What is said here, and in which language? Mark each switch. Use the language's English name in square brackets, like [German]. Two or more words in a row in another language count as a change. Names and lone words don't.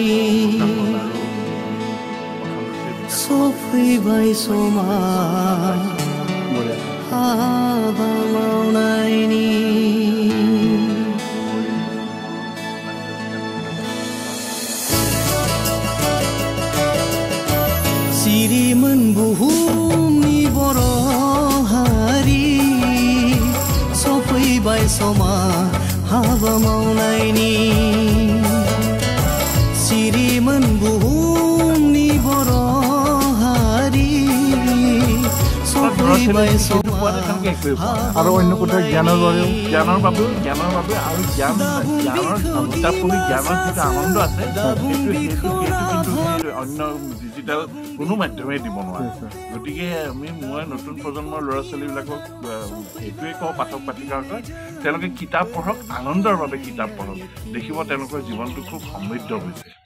[Bodo] सफैबाय समा हाबा मावनायनि सिरिमोन बुहुमनि बर' हारि सफैबाय समा हाबा मावनायनि सिरिमोन बुहुमनि बर' हारि सफैबाय समा [Assamese] আৰু অন্য কথা জ্ঞানৰ বাবে আৰু কিতাপ পঢ়ি জ্ঞানৰ যিটো আনন্দ আছে সেইটো কিন্তু অন্য ডিজিটেল কোনো মাধ্যমে দিব নোৱাৰে। গতিকে মই নতুন প্ৰজন্মৰ ল'ৰা ছোৱালীবিলাকক এইটোৱে কওঁ, পাঠক পাঠিকাসকল তেওঁলোকে কিতাপ পঢ়ক, আনন্দৰ বাবে কিতাপ পঢ়ক, দেখিব তেওঁলোকৰ জীৱনটো খুব সমৃদ্ধ হৈছে।